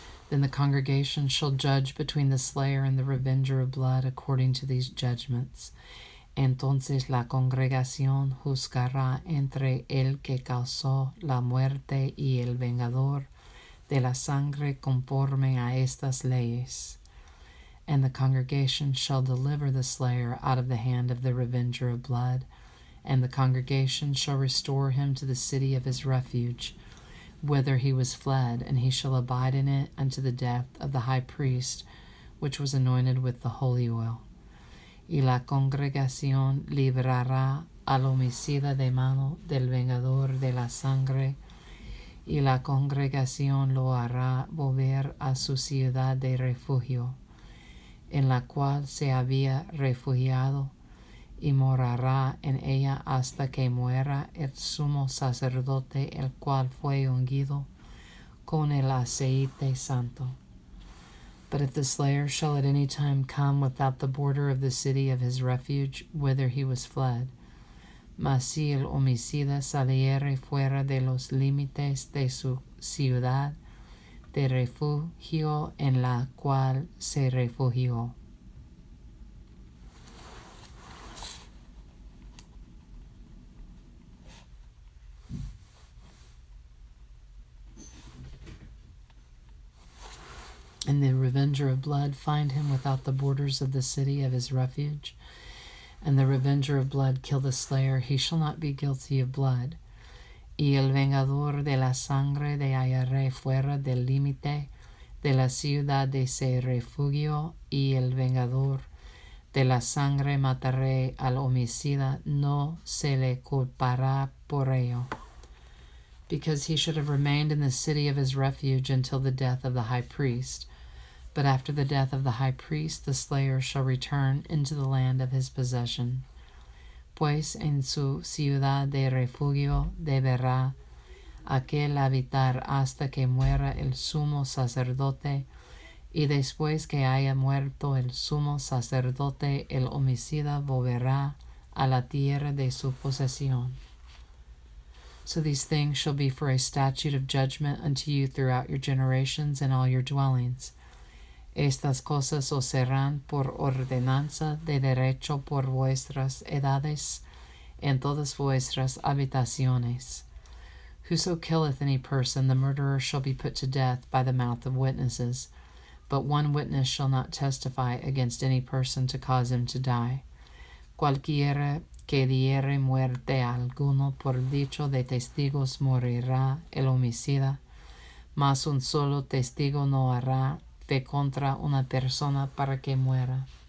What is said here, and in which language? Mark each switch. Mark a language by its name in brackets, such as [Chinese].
[English] Then the congregation shall judge between the slayer and the revenger of blood according to these judgments. [Spanish] Entonces la congregación juzgará entre el que causó la muerte y el vengador de la sangre conforme a estas leyes. [English] And the congregation shall deliver the slayer out of the hand of the revenger of blood, and the congregation shall restore him to the city of his refuge, whither he was fled, and he shall abide in it unto the death of the high priest, which was anointed with the holy oil. [Spanish] Y la congregación librará al homicida de mano del vengador de la sangre, y la congregación lo hará volver a su ciudad de refugio, en la cual se había refugiado, y morará en ella hasta que muera el sumo sacerdote, el cual fue ungido con el aceite santo. [English] But if the slayer shall at any time come without the border of the city of his refuge, whither he was fled, [Spanish] Mas si el homicida saliere fuera de los límites de su ciudad de refugio en la cual se refugió. [English] And the revenger of blood find him without the borders of the city of his refuge, and the revenger of blood kill the slayer, he shall not be guilty of blood. [Spanish] Y el vengador de la sangre de hallaré fuera del límite de la ciudad de ese refugio, y el vengador de la sangre mataré al homicida, no se le culpará por ello. [English] Because he should have remained in the city of his refuge until the death of the high priest. But after the death of the high priest, the slayer shall return into the land of his possession. [Spanish] Pues en su ciudad de refugio deberá aquel habitar hasta que muera el sumo sacerdote, y después que haya muerto el sumo sacerdote, el homicida volverá a la tierra de su posesión. [English] So these things shall be for a statute of judgment unto you throughout your generations in all your dwellings. [Spanish] Estas cosas os serán por ordenanza de derecho por vuestras edades en todas vuestras habitaciones. [English] Whoso killeth any person, the murderer shall be put to death by the mouth of witnesses, but one witness shall not testify against any person to cause him to die. [Spanish] Cualquiera que diere muerte a alguno por dicho de testigos morirá el homicida, mas un solo testigo no hará fe contra una persona para que muera.